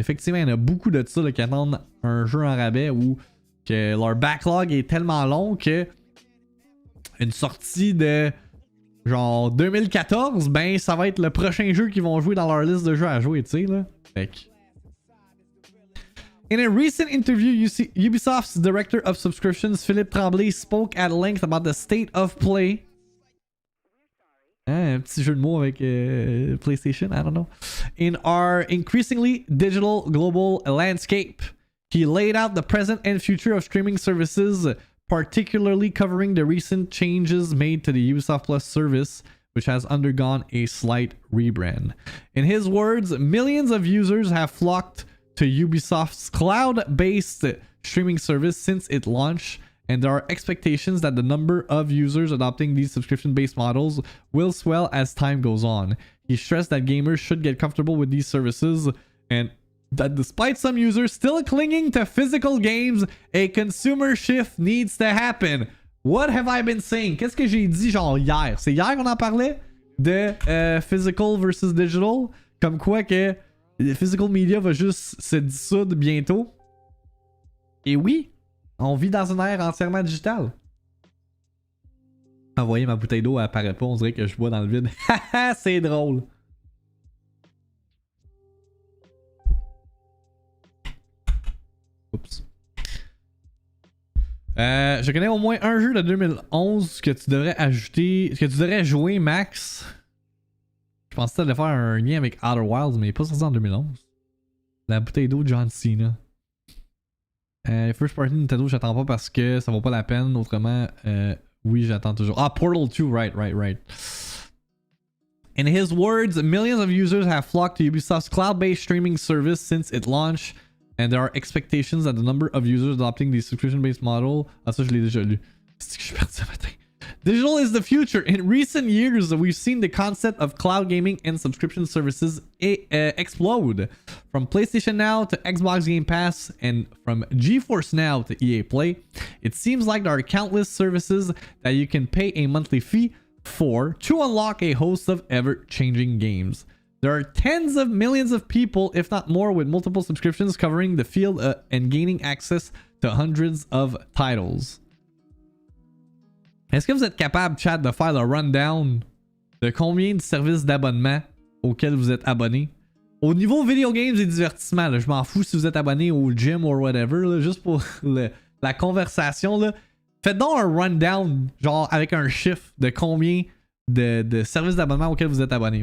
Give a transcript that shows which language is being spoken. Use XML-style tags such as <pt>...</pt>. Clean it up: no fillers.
<fr>Effectivement, il y en a beaucoup de ça là, qui attendent un jeu en rabais ou que leur backlog est tellement long que une sortie de genre 2014, ben ça va être le prochain jeu qu'ils vont jouer dans leur liste de jeux à jouer, tu sais là. Fait que...</fr> <en>In a recent interview, Ubisoft's director of subscriptions, Philippe Tremblay, spoke at length about the state of play.</en> <fr>Un petit jeu de mots avec PlayStation,</fr> <en>I don't know. In our increasingly digital global landscape, he laid out the present and future of streaming services, particularly covering the recent changes made to the Ubisoft Plus service, which has undergone a slight rebrand. In his words, millions of users have flocked to Ubisoft's cloud-based streaming service since it launched, and there are expectations that the number of users adopting these subscription-based models will swell as time goes on. He stressed that gamers should get comfortable with these services and that despite some users still clinging to physical games, a consumer shift needs to happen. What have I been saying?</en> <fr>Qu'est-ce que j'ai dit genre hier? C'est hier qu'on en parlait de</fr> <en>physical versus digital?</en> <fr>Comme quoi que physical media va juste se dissoudre bientôt. Et oui, on vit dans une ère entièrement digitale. Ah, vous voyez, ma bouteille d'eau apparaît pas, on dirait que je bois dans le vide. Haha, c'est drôle. Oups. Je connais au moins un jeu de 2011 que tu devrais ajouter, que tu devrais jouer, Max. Je pensais de faire un lien avec Outer Wilds, mais il n'est pas sorti en 2011. La bouteille d'eau de John Cena. First Party Nintendo, j'attends pas parce que ça vaut pas la peine. Autrement, oui, j'attends toujours.</fr> <en>Ah, Portal 2, right. In his words, millions of users have flocked to Ubisoft's cloud-based streaming service since it launched, and there are expectations that the number of users adopting the subscription-based model...</en> <fr>Ah, ça, je l'ai déjà lu. C'est que je suis perdu ce matin.</fr> <en>Digital is the future. In recent years, we've seen the concept of cloud gaming and subscription services explode. From PlayStation Now to Xbox Game Pass and from GeForce Now to EA Play, it seems like there are countless services that you can pay a monthly fee for to unlock a host of ever-changing games. There are tens of millions of people, if not more, with multiple subscriptions covering the field and gaining access to hundreds of titles.</en> <fr>Est-ce que vous êtes capable, chat, de faire le rundown de combien de services d'abonnement auxquels vous êtes abonné? Au niveau video games et divertissement, là, je m'en fous si vous êtes abonné au gym ou whatever, là, juste pour la conversation, là. Faites donc un rundown, genre avec un chiffre de combien de services d'abonnement auxquels vous êtes abonné.</fr>